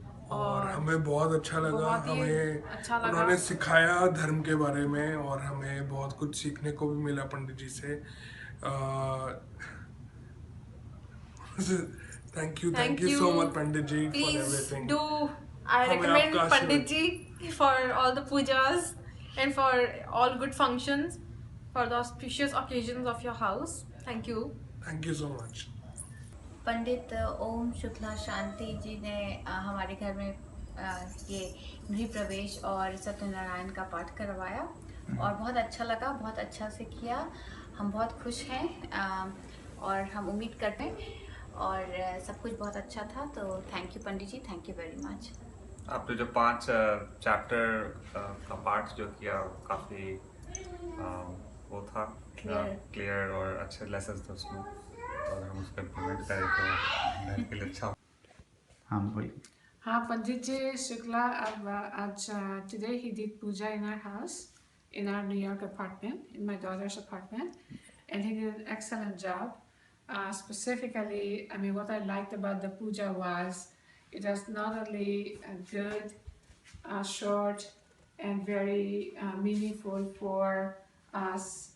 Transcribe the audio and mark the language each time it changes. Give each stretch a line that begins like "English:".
Hindi: और हमें बहुत अच्छा लगा। हमें अच्छा लगा। उन्होंने सिखाया धर्म के बारे में, और हमें बहुत कुछ सीखने को भी मिला पंडित जी से।
English: Thank you so much Pandit ji for everything. I recommend Pandit Ji for all the pujas and for all good functions, for the auspicious occasions of your house. Thank you. Thank you so much.
Hindi: पंडित ओम शुक्ला शांति जी ने हमारे घर में ये गृह प्रवेश और सत्यनारायण का पाठ करवाया, और बहुत अच्छा लगा, बहुत अच्छा से किया। हम बहुत खुश हैं, और हम उम्मीद करते हैं, और सब कुछ बहुत अच्छा था।
English: तो thank you Pandit ji, thank you very much.
Hindi: आपने जो 5 चैप्टर का पाठ जो किया, काफ़ी वो था क्लियर और अच्छे लेसन थे उसमें और हम उसको इम्प्लीमेंट करें तो लाइफ के लिए अच्छा। हाँ बोलिए।
English: हाँ, Pandit Ji Shukla, today he did puja in our house, in our New York apartment, in my daughter's apartment, and he did an excellent job. Specifically, I mean, what I liked about the puja was it was not only good, short, and very meaningful for us.